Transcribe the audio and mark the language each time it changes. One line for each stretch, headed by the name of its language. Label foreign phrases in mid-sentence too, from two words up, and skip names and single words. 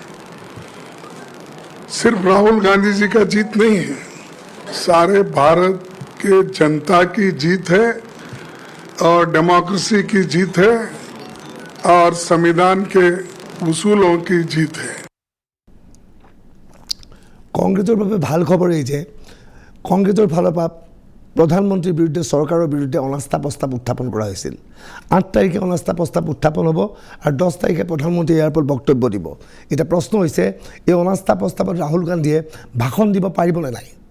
Hindi: सिर्फ राहुल गांधी जी का जीत नहीं है, सारे भारत के जनता की जीत है और डेमोक्रेसी की जीत है और संविधान के उसूलों की जीत है।
Assamese: কংগ্ৰেছৰ বাবে ভাল খবৰ এই যে কংগ্ৰেছৰ ফালৰ পৰা প্ৰধানমন্ত্ৰীৰ বিৰুদ্ধে চৰকাৰৰ বিৰুদ্ধে অনাস্থা প্ৰস্তাৱ উত্থাপন কৰা হৈছিল। 8 তাৰিখে অনাস্থা প্ৰস্তাৱ উত্থাপন হ'ব আৰু 10 তাৰিখে প্ৰধানমন্ত্ৰীয়ে ইয়াৰ ওপৰত বক্তব্য দিব। এতিয়া প্ৰশ্ন হৈছে এই অনাস্থা প্ৰস্তাৱত ৰাহুল গান্ধীয়ে ভাষণ দিব পাৰিবনে নাই।